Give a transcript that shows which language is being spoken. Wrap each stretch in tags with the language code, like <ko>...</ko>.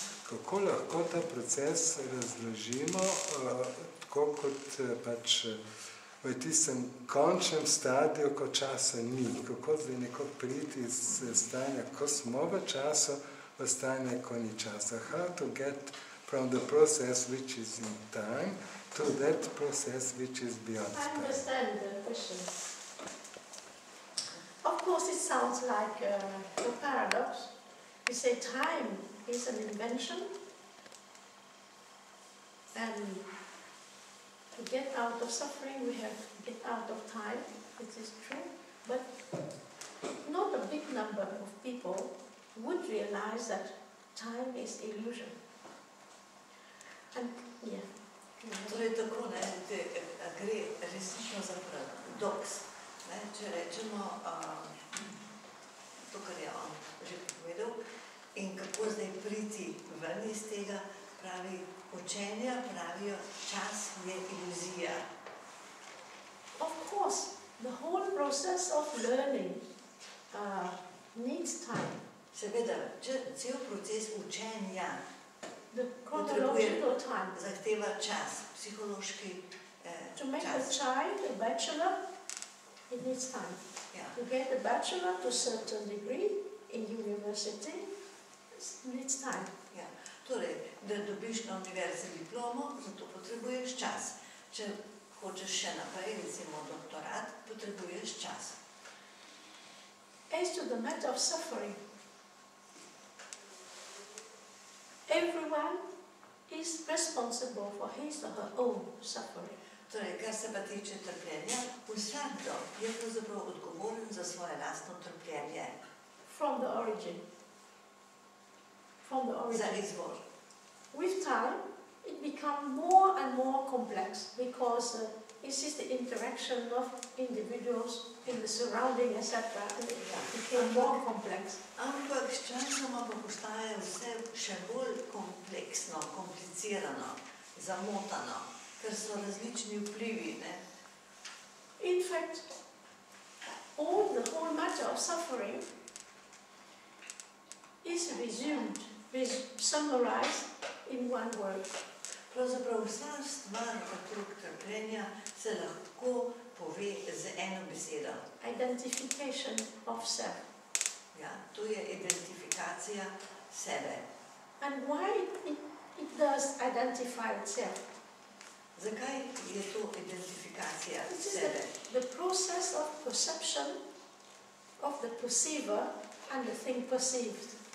<sl>Kako lahko ta proces razložimo, tako kot pač v tistem končnem stadiju, ko časa ni. Kako zdaj neko priti iz stanja, ko smo v času, v stanje, ko ni časa.</sl> <en>How to get from the process which is in time to that process which is beyond time. I understand the question. Of course, it sounds like a paradox. We say time is an invention, and to get out of suffering, we have to get out of time. It is true, but not a big number of people would realize that time is illusion. And, yeah.</en> <sl>Torej tako, gre resnično za paradoks. Če rečemo to, kar je on že povedal, in kako zdaj priti ven iz tega, pravi učenja, pravijo, čas je iluzija.</sl> <en>Of course, the whole process of learning needs time.</en> <sl>Seveda, cel proces učenja</sl> <en>the chronological time.</en> <sl>Zahteva čas, psihološki čas.</sl> <en>To make a child a bachelor, it needs time. Yeah. To get a bachelor to a certain degree in university, it needs time.</en> <sl>Ja. Torej, da dobiš na univerzi diplomo, zato potrebuješ čas. Če hočeš še naprej, recimo doktorat, potrebuješ čas.</sl> <en>As to the matter of suffering, everyone is responsible for his or her own suffering.</en> <sl>Torej, kar se pa tiče trpljenja, vsakdo je pravzaprav odgovoren za svoje lastno trpljenje.</sl> <en>From the origin.</en> <sl>Za izvor.</sl> <en>With time, it becomes more and more complex because this is the interaction of individuals in the surrounding, etc. And it became more complex.</en> <sl>Ampak s časoma pa postaje vse še bolj kompleksno, komplicirano, zamotano, ker so različni vplivi.</sl> <en>In fact, the whole matter of suffering is summarized in one word.</en> <sl>Pravzaprav vsa stvar okrog trpljenja se lahko pove z eno besedo.</sl> <en>Identification of self.</en> <sl>Ja, to je identifikacija sebe.</sl> <en>And why it does identify itself?</en> <sl>Zakaj je to identifikacija</sl> <en>It is</en> <sl>sebe?</sl> <en>the process of perception of the perceiver and the thing perceived.</en>